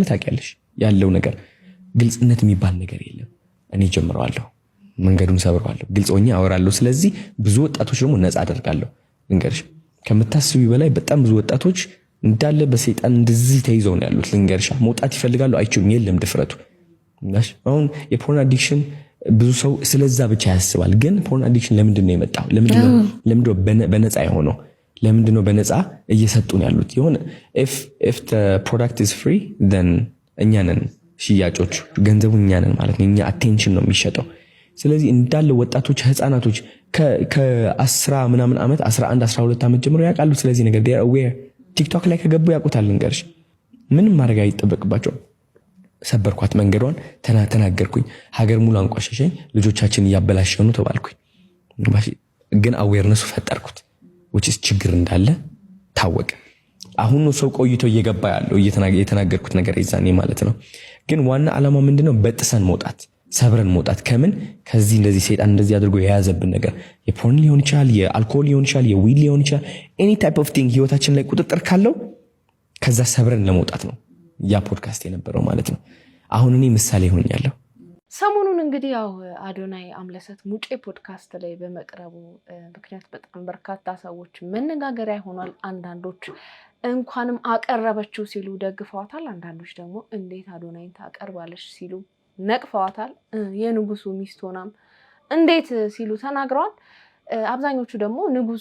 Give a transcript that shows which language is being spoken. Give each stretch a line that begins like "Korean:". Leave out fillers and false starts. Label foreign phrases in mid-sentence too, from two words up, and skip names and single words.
Amharic: ታውቂያለሽ። ያለው ነገር ግልጽነት የሚባል ነገር የለም። እኔ ጀምረዋለሁ፣ መንገዱን ሰብረዋለሁ፣ ግልጽ ሆኜ አወራለሁ። ስለዚህ ብዙ ወጣቶች ደግሞ ነፃ አደርጋለሁ። ልንገርሽ፣ ከምታስቢ በላይ በጣም ብዙ ወጣቶች እንዳለ በሰይጣን እንደዚህ ተይዘው ነው ያሉት። ልንገርሽ፣ መውጣት ይፈልጋሉ፣ አይችሉም። የለም ድፍረቱ። አሁን የፖርን አዲክሽን ብዙ ሰው ስለዛ ብቻ ያስባል። ግን
English: porn addiction
Amharic: ለምንድን ነው የመጣው? ለምንድን ነው በነፃ የሆነው? ለምንድነው በነፃ እየሰጡን ያሉት? ይሁን
English: if the product is free then
Amharic: እኛ ነን ሽያጮች፣ ገንዘቡ እኛ ነን ማለት ነው። እኛ attention ነው የሚሸጠው። ስለዚህ እንዳለ ወጣቶች ህፃናቶች ከ10 ምናምን ዓመት 11 12 ዓመት ጀምሮ ያውቃሉ ስለዚህ ነገር
English: they are aware።
Amharic: ቲክቶክ ላይ ከገቡ ያውቁታል። እንገርሽ ምንም ማድረግ አይጠበቅባቸው። ሰበርኳት መንገዷን ተናገርኩኝ። ሀገር ሙሉ አንቋሸሸኝ። ልጆቻችን እያበላሸኑ ተባልኩኝ። ግን አዌርነሱ ፈጠርኩት
English: which is
Amharic: ችግር እንዳለ ታወቀ። አሁን ነው ሰው ቆይቶ እየገባ ያለው እየተናገርኩት ነገር ይዛኔ ማለት ነው። ግን ዋና ዓላማ ምንድነው? በጥሰን መውጣት፣ ሰብረን መውጣት ከምን ከዚህ እንደዚህ ሰይጣን እንደዚህ አድርጎ የያዘብን ነገር የፖርን ሊሆን ይችላል፣ የአልኮል ሊሆን ይችላል፣ የዊድ ሊሆን ይችላል።
English: any type of thing
Amharic: ህይወታችን ላይ ቁጥጥር ካለው ከዛ ሰብረን ለመውጣት ነው ያ ፖድካስት የነበረው ማለት ነው። አሁን እኔ ምሳሌ ሆኛለሁ። ሰሞኑን እንግዲህ ያው አዶናይ አምለሰት ሙጬ ፖድካስት ላይ በመቅረቡ ምክንያት በጣም በርካታ ሰዎች መነጋገሪያ ሆኗል። አንዳንዶች እንኳንም አቀረበችው ሲሉ ደግፈዋታል። አንዳንዶች ደግሞ እንዴት አዶናይን ታቀርባለች ሲሉ ነቅፈዋታል። የንጉሱ ሚስት ሆናም እንዴት ሲሉ ተናግረዋል። አብዛኞቹ ደግሞ ንጉሱ